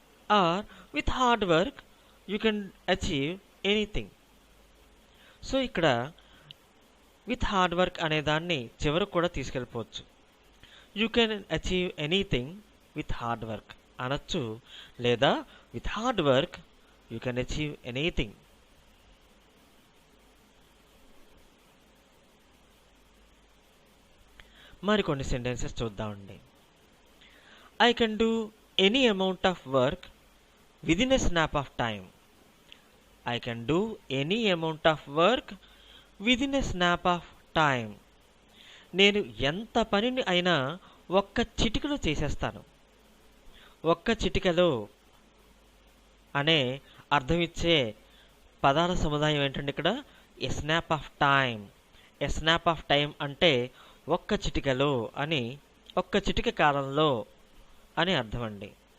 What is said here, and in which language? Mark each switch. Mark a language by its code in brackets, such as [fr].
[en] Or with hard work you can achieve anything. [te] So ఇక్కడ [en] with hard work [te] అనే దాన్ని చివరకు కూడా తీసుకెళ్ళిపోవచ్చు. [en] you can achieve anything with hard work [te] అనొచ్చు, లేదా [en] With hard work you can achieve anything. [te] మరికొన్ని sentences చూద్దామండి. [en] I can do any amount of work within a snap of time. I can do any amount of work within a snap of time. [te] నేను ఎంత పనిని అయినా ఒక్క చిటికలో చేసేస్తాను. ఒక్క చిటికలో అనే అర్థం ఇచ్చే పదాల సముదాయం ఏంటంటే ఇక్కడ [en] A snap of time. A snap of time [te] అంటే ఒక్క చిటికలో అని, ఒక్క చిటిక కాలంలో అని అర్థం అండి.